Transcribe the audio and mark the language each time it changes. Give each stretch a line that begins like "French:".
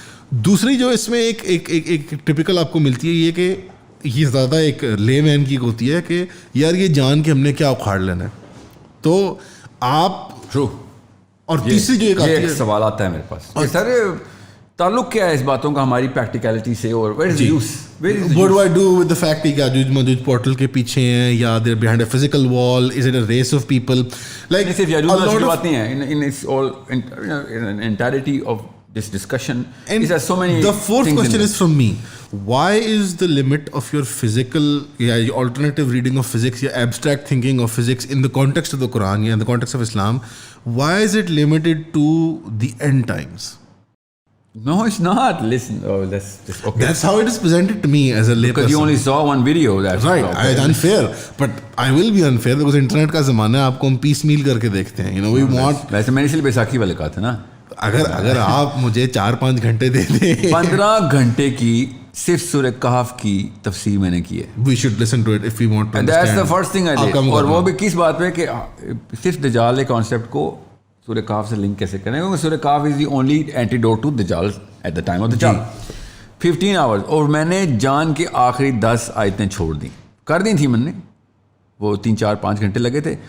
Urdu: دوسری جو اس میں ایک ٹپیکل آپ کو ملتی ہے یہ کہ یہ زیادہ ایک لے مین کی ہوتی ہے کہ یار یہ جان کے ہم نے کیا اکھاڑ لینا ہے. تو آپ اور تیسری جو ایک سوال آتا ہے میرے پاس, سر تعلق کیا ہے اس باتوں کا ہماری پریکٹیکلٹی سے, اور what
English: do I do with the fact
Urdu: کہ یاجوج ماجوج پورٹل کے پیچھے ہیں یا
English: they're behind a physical wall, is it a race of people, like
Urdu: صرف یاجوج ماجوج کی بات نہیں ہے,
English: in its all entirety of this discussion is there so many. The fourth question is from me, why is the limit of your physical alternative reading of physics یا abstract thinking of physics in the context of the Quran یا in the context of Islam, why is it limited to the end times? No, it's not. Listen, that's okay. That's how it is presented to me as a layperson. Because you only saw one video. That's right. It's unfair, but I will be unfair because
Urdu: internet کا زمانہ ہے, آپ کو ہم پیس میل کر کے دیکھتے ہیں.
English: You know, we want.
Urdu: ویسے میں نے اس لیے بیساکھی والے کہا تھا نا. اگر آپ مجھے 4-5 گھنٹے دے دیں 15 گھنٹے کی صرف سورہ کہف کی تفسیر میں نے کی ہے.
English: We should listen to it if we want to understand. That's the first thing I did.
Urdu: اور وہ بھی کس بات پہ کہ صرف دجال کانسیپٹ کو سورہ کہف سے لنک کیسے کریں, کیونکہ سورہ کہف
English: Is the only antidote to دجال at the time of دجال.
Urdu: 15 آورز, اور میں نے جان کے آخری 10 آیتیں چھوڑ دیں, کر دی تھیں میں نے, وہ 3-4-5 گھنٹے لگے تھے.